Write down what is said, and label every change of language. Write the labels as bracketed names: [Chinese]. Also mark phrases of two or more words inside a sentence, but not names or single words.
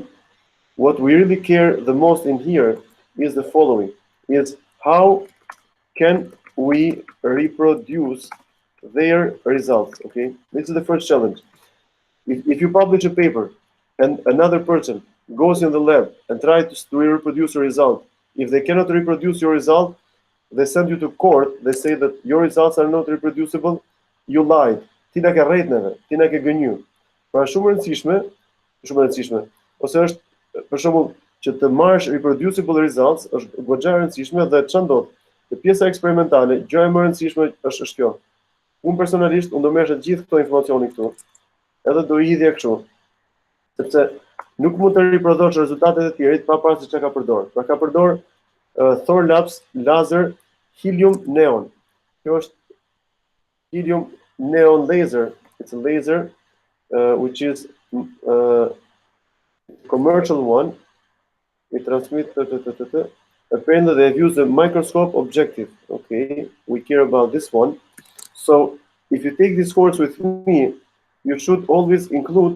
[English] What we really care the most in here is the following, is how can we reproduce their results, okay? This is the first challenge. If you publish a paper and another person goes in the lab and tries to reproduce a result, if they cannot reproduce your result, they send you to court, they say that your results are not reproducible, you lied. [Albanian] Ti na ke rrejtneve, ti na ke gënyu. Pra shumë rëndësishme, ose është, për shembull, që të marrësh [English] reproducible results, [Albanian] është goxha e rëndësishme dhe ç'a ndodh? Te pjesa eksperimentale, gjëja më e rëndësishme është kjo. Unë personalisht, unë do merresha gjithë këto informacione këtu, edhe do i hidhja kështu, sepse nuk mund të riprodhosh rezultatet e tjerit pa parë se çka ka përdor. Pra ka përdor Thor Labs [English] laser helium neon. [Albanian] Kjo është [English] helium neon laser. It's a laser which is commercial one. We transmit. Apparently, they've used a microscope objective. Okay, we care about this one. So, if you take this course with me, you should always include.